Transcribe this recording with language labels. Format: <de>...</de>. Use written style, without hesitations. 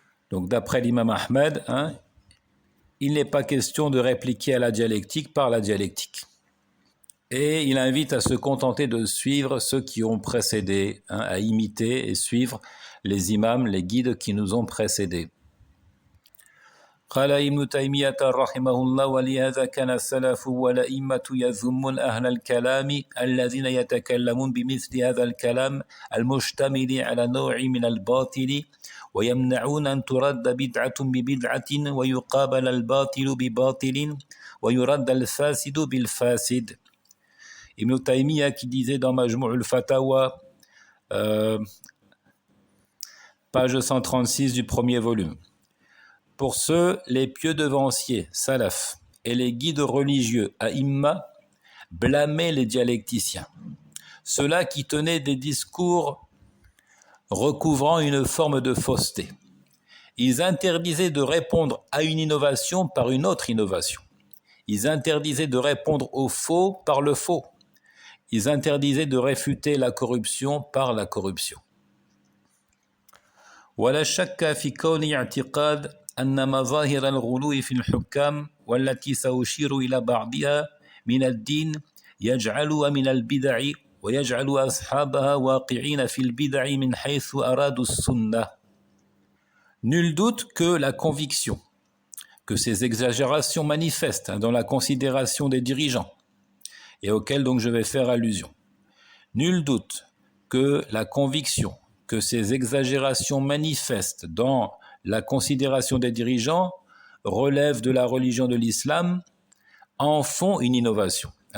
<fr>Donc d'après l'imam Ahmed, il n'est pas question de répliquer à la dialectique par la dialectique. Et il invite à se contenter de suivre ceux qui ont précédé, à imiter et suivre les imams, les guides qui nous ont précédés.</fr> <ar>قال ابن تيمية رحمه الله ولهذا كان السلف والأئمة يذمون أهل الكلام الذين يتكلمون بمثل هذا الكلام المشتمل على نوع من الباطل ويمنعون أن ترد بدعة ببدعة ويقابل الباطل بباطل ويرد الفاسد بالفاسد.</ar> <fr>Ibn Taymiyyah qui disait dans Majmou' al-Fatawa, page 136 du premier volume: pour ceux, les pieux devanciers, salaf, et les guides religieux, aïmma, blâmaient les dialecticiens, ceux-là qui tenaient des discours recouvrant une forme de fausseté. Ils interdisaient de répondre à une innovation par une autre innovation. Ils interdisaient de répondre au faux par le faux. Ils interdisaient de réfuter la corruption par la corruption.</fr> <ar>ولا شك في كون اعتقاد أن مظاهر الغلو في الحكام والتي سأشير إلى بعضها من الدين يجعلها من البدع ويجعل أصحابها واقعين في البدع من حيث أرادوا السنة.</ar> <fr>Nul doute que la conviction, que ces exagérations manifestes dans la considération des dirigeants, et auxquelles donc je vais faire allusion, nul doute que la conviction, que ces exagérations manifestes dans la considération des dirigeants relèvent de la religion de l'islam en font une innovation.</fr>